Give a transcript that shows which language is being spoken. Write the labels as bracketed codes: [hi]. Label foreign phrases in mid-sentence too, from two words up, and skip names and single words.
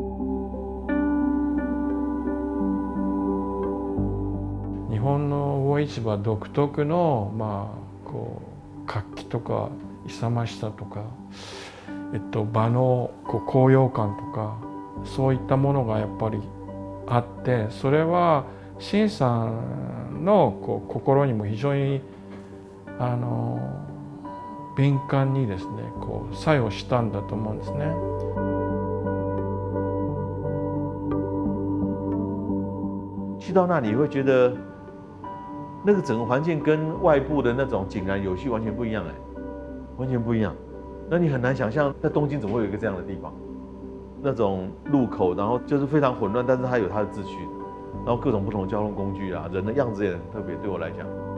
[ja] 日本の魚市場独特の活気とか勇ましさとか、場の高揚感とかそういったものがやっぱりあって、それは陳さんの心にも非常に敏感にですね作用したんだと思うんですね。 [zh] 其去到那里会觉得，那个整个环境跟外部的那种井然有序完全不一样完全不一样。那你很难想象，在东京怎么会有一个这样的地方？那种路口，然后就是非常混乱，但是它有它的秩序，然后各种不同的交通工具啊，人的样子也很特别，对我来讲。